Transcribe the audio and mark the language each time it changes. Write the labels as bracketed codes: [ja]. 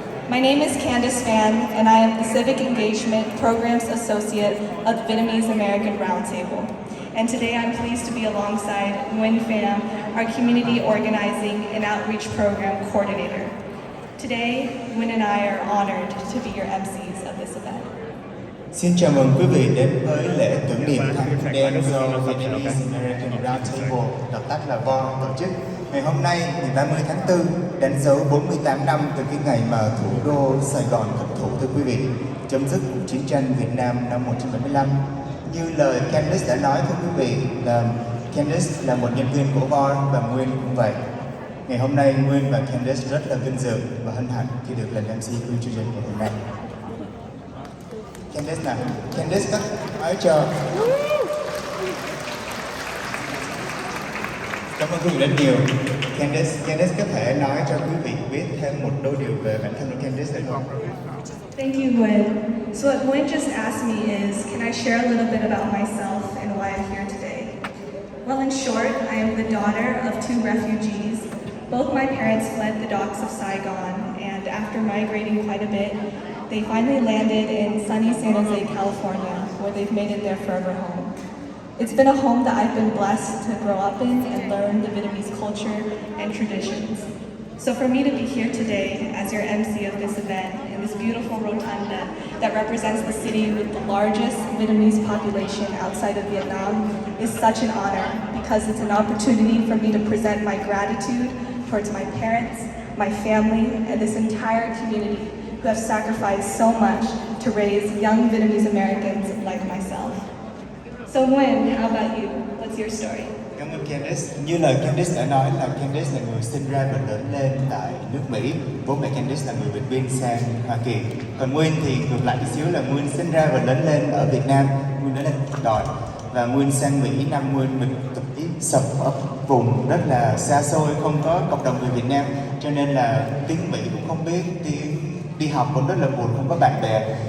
[en] My name is Candice Phan, and I am the Civic Engagement Programs Associate of the Vietnamese American Roundtable. And today I'm pleased to be alongside Nguyen Pham, our Community Organizing and Outreach Program Coordinator. Today, Nguyen and I are honored to be your MCs of this event. [vi] Xin chào mừng quý vị đến với lễ tưởng niệm tháng đen do Vietnamese American Roundtable, gọi tắt là VOR, tổ chức. Ngày hôm nay, ngày 30 tháng 4, đánh dấu 48 năm từ cái ngày mà thủ đô Sài Gòn thất thủ, thưa quý vị, chấm dứt cuộc chiến tranh Việt Nam năm 1975. Như lời Candice đã nói, thưa quý vị, là Candice là một nhân viên của VOR và Nguyên cũng vậy. Ngày hôm nay, Nguyên và Candice rất là vinh dự và hân hạnh khi được làm MC của chương trình ngày hôm nay. Candice nào, Candice có nói cho. Cảm ơn quý vị rất nhiều. Candice có thể nói cho quý vị biết thêm một đôi điều về bản thân của Candice được không? [en] Thank you, Nguyen. So what Nguyen just asked me is, can I share a little bit about myself and why I'm here today? Well, in short, I am the daughter of two refugees. Both my parents fled the docks of Saigon, and after migrating quite a bit, they finally landed in sunny San Jose, California, where they've made it their forever home. It's been a home that I've been blessed to grow up in and learn the Vietnamese culture and traditions. So for me to be here today as your MC of this event in this beautiful rotunda that represents the city with the largest Vietnamese population outside of Vietnam is such an honor, because it's an opportunity for me to present my gratitude towards my parents, my family, and this entire community who have sacrificed so much to raise young Vietnamese Americans like myself. So Nguyen, how about you? What's your story? [vi] Cảm ơn Candice. Như lời Candice đã nói là Candice là người sinh ra và lớn lên tại nước Mỹ. Bố mẹ Candice là người Việt biên sang Hoa Kỳ. Còn Nguyên thì ngược lại tí xíu, là Nguyên sinh ra và lớn lên ở Việt Nam. Nguyên lớn lên đòi. Và Nguyên sang Mỹ năm Nguyên mình tập tiếp sập ở vùng rất là xa xôi, không có cộng đồng người Việt Nam, cho nên là tiếng Mỹ cũng không biết, tiếng đi học cũng rất là buồn, không có bạn bè.